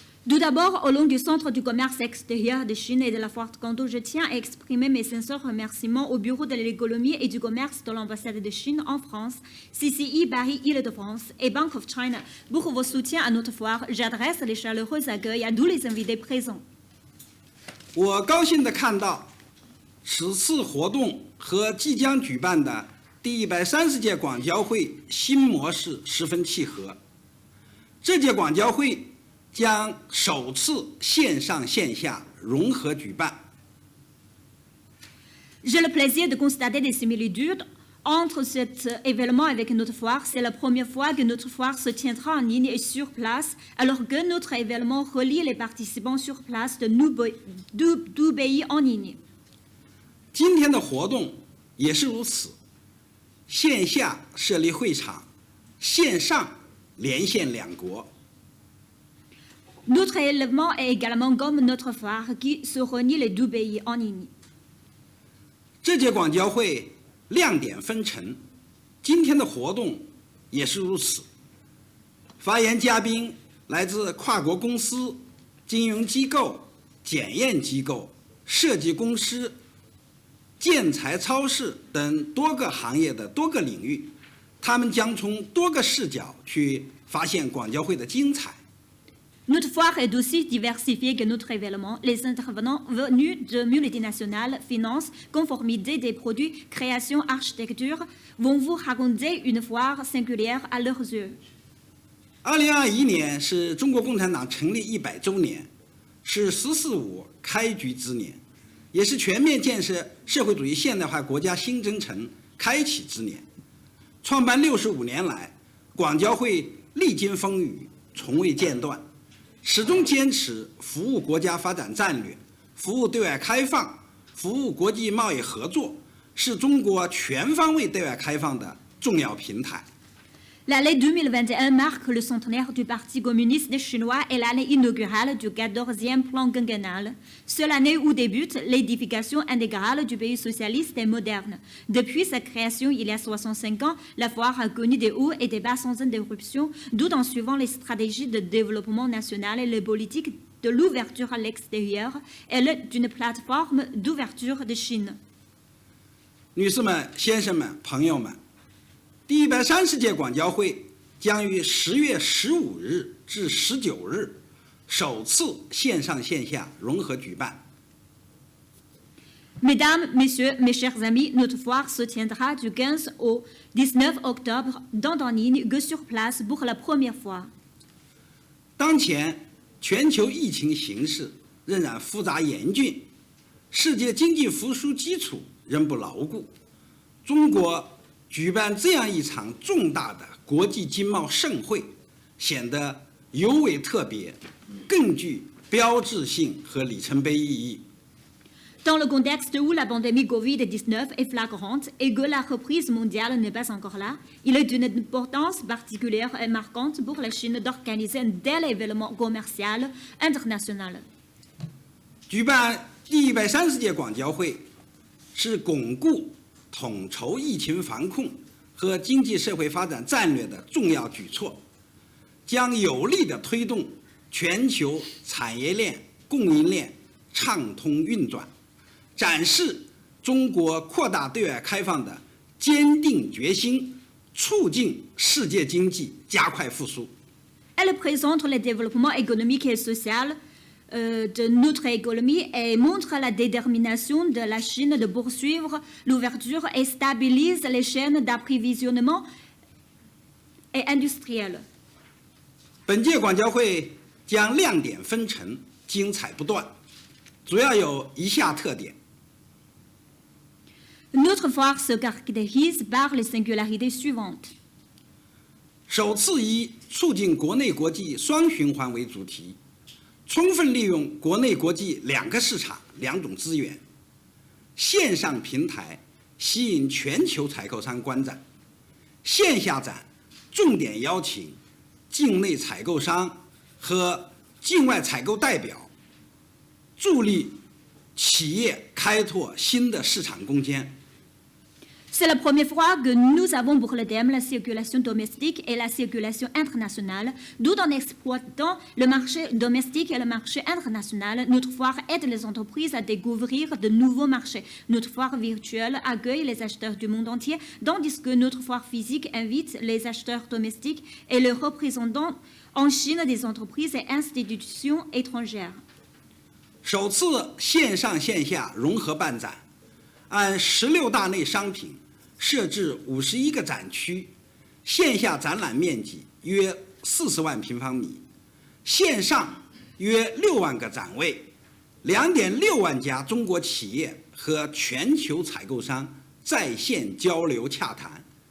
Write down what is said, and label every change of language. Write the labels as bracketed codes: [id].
[fr] Tout d'abord, au nom du Centre du commerce extérieur de Chine et de la Foire de Canton, je tiens à exprimer mes sincères remerciements au Bureau de l'économie et du commerce de l'ambassade de Chine en France, CCI Paris Île-de-France et Bank of China pour vos soutiens à notre foire. J'adresse les chaleureux accueils à tous les invités présents. [zh] 我高兴地看到，此次活动和即将举办的第130届广交会新模式十分契合。这届广交会 将首次线上线下融合举办。 [fr] J'ai le plaisir de constater des similitudes entre cet événement avec notre foire. C'est la première fois que notre foire se tiendra en ligne et sur place, alors que notre événement relie les participants sur place de 12 pays en ligne. [zh] 今天的活动也是如此，线下设立会场，线上连线两国。 [fr] Notre événement est également comme notre foire qui se réunit les 2 pays en ligne. [zh] 这届广交会亮点纷呈，今天的活动也是如此。发言嘉宾来自跨国公司、金融机构、检验机构、设计公司、建材超市等多个行业的多个领域，他们将从多个视角去发现广交会的精彩。 [fr] Notre foire est aussi diversifiée que notre événement. Les intervenants venus de multinationales, finances, conformité des produits, création, architecture vont vous raconter une foire singulière à leurs yeux. [zh] 2021年是中国共产党成立100周年，是“十四五”开局之年，也是全面建设社会主义现代化国家新征程开启之年。创办65年来，广交会历经风雨，从未间断。始终坚持服务国家发展战略，服务对外开放，服务国际贸易合作，是中国全方位对外开放的重要平台。 [fr] L'année 2021 marque le centenaire du Parti communiste chinois et l'année inaugurale du 14e plan quinquennal. C'est l'année où débute l'édification intégrale du pays socialiste et moderne. Depuis sa création il y a 65 ans, la foire a connu des hauts et des bas sans interruption, tout en suivant les stratégies de développement national et les politiques de l'ouverture à l'extérieur et d'une plateforme d'ouverture de Chine. [zh] 女士们、先生们、朋友们。第130届广交会将于10月15日至19日首次线上线下融合举办。 [fr] Mesdames, Messieurs, mes chers amis, notre foire se tiendra du 15 au 19 octobre dans en ligne que sur place pour la première fois. [zh] 当前全球疫情形势仍然复杂严峻，世界经济复苏基础仍不牢固，中国 举办这样一场重大的国际经贸盛会，显得尤为特别，更具标志性和里程碑意义。 [fr] Dans le contexte où la pandémie Covid-19 est flagrante et que la reprise mondiale n'est pas encore là, il est d'une importance particulière et marquante pour la Chine d'organiser un tel événement commercial international. [zh] 举办第130届广交会，是巩固统筹疫情防控和经济社会发展战略的重要举措，将有力地推动全球产业链、供应链畅通运转，展示中国扩大对外开放的坚定决心，促进世界经济加快复苏。 [fr] Elle présente le développement économique et social de notre économie et montre la détermination de la Chine de poursuivre l'ouverture et stabilise les chaînes d'approvisionnement et industrielles. [zh] 本届广交会将亮点纷呈，精彩不断，主要有以下特点。 [fr] Notre foire se caractérise par les singularités suivantes. [zh] 首次以促进国内国际双循环为主题，充分利用国内国际两个市场、两种资源，线上平台吸引全球采购商观展，线下展重点邀请境内采购商和境外采购代表，助力企业开拓新的市场空间。 [fr] C'est la première fois que nous avons pour le thème la circulation domestique et la circulation internationale, d'où en exploitant le marché domestique et le marché international, notre foire aide les entreprises à découvrir de nouveaux marchés. Notre foire virtuelle accueille les acheteurs du monde entier, tandis que notre foire physique invite les acheteurs domestiques et les représentants en Chine des entreprises et institutions étrangères. [zh] 首次线上线下融合办展，按16大类商品设置51个展区，线下展览面积约40万平方米，线上约6万个展位，2.6万家中国企业和全球采购商在线交流洽谈。